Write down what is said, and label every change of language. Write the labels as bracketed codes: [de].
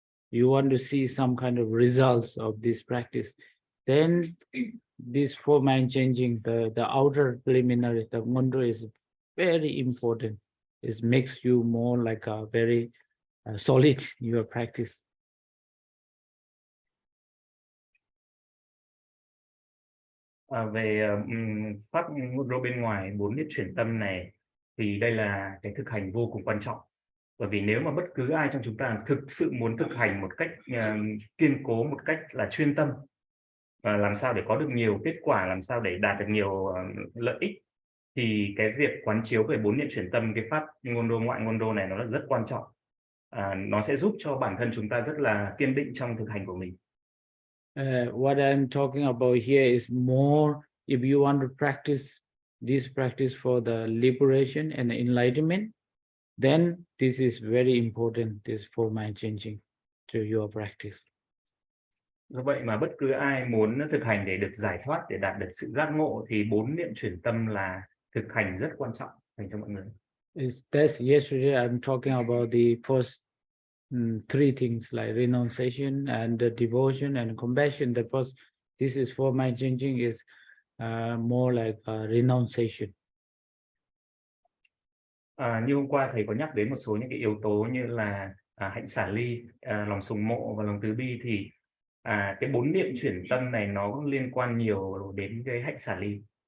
[en] You want to see some kind of results of this practice, then this four mind changing, the outer preliminary, the Ngöndro is very important. It makes you more like a very solid your practice. [vi] Về pháp Ngöndro bên ngoài 4 niệm chuyển tâm này thì đây là cái thực hành vô cùng quan trọng. Bởi vì nếu mà bất cứ ai trong chúng ta thực sự muốn thực hành một cách kiên cố, một cách là chuyên tâm, và làm sao để có được nhiều kết quả, làm sao để đạt được nhiều lợi ích, thì cái việc quán chiếu về 4 niệm chuyển tâm, cái pháp Ngöndro ngoại Ngöndro này nó là rất quan trọng. Nó sẽ giúp cho bản thân chúng ta rất là kiên định trong thực hành của mình. [en] What I'm talking about here is more if you want to practice this practice for the liberation and enlightenment, then this is very important, this four mind changing to your practice. [vi] Do vậy mà bất cứ ai muốn thực hành để được giải thoát, để đạt được sự giác ngộ, thì 4 niệm chuyển tâm là thực hành rất quan trọng dành cho mọi người. [en] That's yesterday I'm talking about the first three things like renunciation and devotion and compassion. The first, this is for my changing is more like renunciation. [vi] Như hôm qua thầy có nhắc đến một số những cái yếu tố như là hạnh xả ly, lòng sùng mộ và lòng từ bi, thì cái 4 niệm chuyển tâm này nó cũng liên quan nhiều đến cái hạnh xả ly.